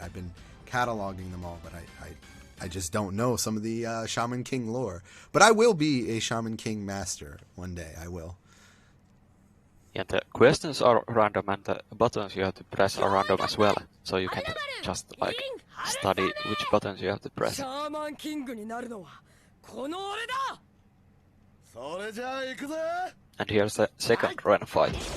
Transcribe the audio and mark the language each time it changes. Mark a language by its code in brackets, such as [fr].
[en] I've been cataloging them all, but I just don't know some of the Shaman King lore. But I will be a Shaman King master one day. I will. Yeah, the questions are random and the buttons you have to press are random as well. So you can just like study which buttons you have to press. [ja] Shaman King になるのはこの俺だ。それじゃあ行くぜ。 [en] And here's the second run fight.